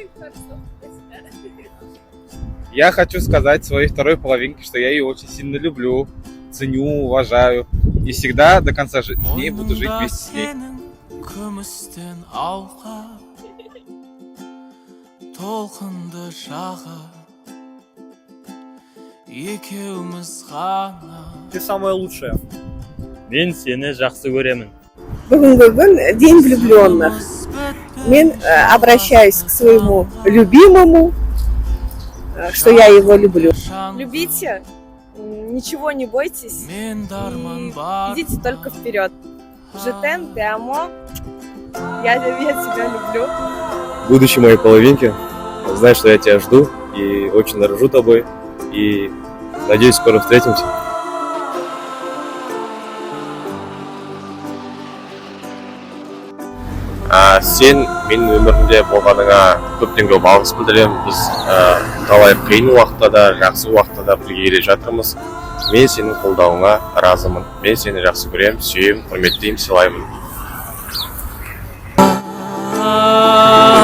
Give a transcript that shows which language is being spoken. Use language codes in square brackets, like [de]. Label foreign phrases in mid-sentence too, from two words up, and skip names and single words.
[ru] Я хочу сказать своей второй половинке, что я ее очень сильно люблю, ценю, уважаю. И всегда до конца дней буду жить вместе с ней. Ты самая лучшая. [kk] Мен сені жақсы көремін. Бүгінгі күн [ru] день влюбленных. Мен обращаюсь к своему любимому, что я его люблю. Любите, ничего не бойтесь, и идите только вперед. Жетен, [es] te amo, [ru] я тебя люблю. Будущей моей половинке, знай, что я тебя жду и очень дорожу тобой. И надеюсь, скоро встретимся. [kk] Сен менің өмірімде болғаныңа көптен көп алғыс білдіремін. Біз талай қиын уақытта да, жақсы уақытта да бірге келе жатырмыз. Мен сенің қолдауыңа разымын. Мен сені жақсы көремін, сүйемін, құрметтеймін, сыйлаймын.